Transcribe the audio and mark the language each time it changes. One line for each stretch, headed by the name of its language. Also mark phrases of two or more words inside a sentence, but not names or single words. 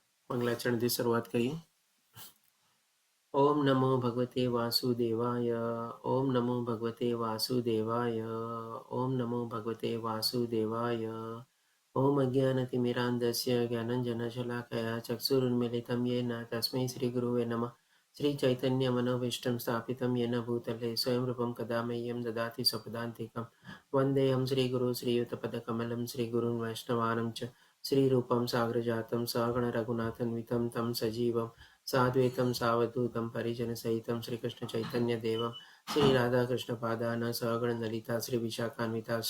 Gujarati: મંગલાચરણથી શરૂઆત કરીએ.
Sanskrit: ओम नमो भगवते वासुदेवाय. ओम नमो भगवते वासुदेवाय. ओम नमो भगवते वासुदेवाय. ओम अज्ञानतिमिरान्धस्य ज्ञानंजनशलाकया चक्षुरुन्मिलितं येन तस्मै श्रीगुरुवे नमः. श्रीचैतन्यमनोभीष्टं स्थापितं येन भूतले स्वयं रूपं कदा मह्यं ददाति स्वपदान्तिकं. वन्देऽहं श्रीगुरु श्रीयुतपदकमलं श्रीगुरुन् वैष्णवानं च श्रीरूपं साग्रजातं सगण रघुनाथन्वितं तं सजीवं साद्वैतं सावधूतं परिजनसहितं श्रीकृष्णचैतन्यदेवं श्रीराधाकृष्णपादान् सगण ललिता श्रीविशाखान्विताश्च.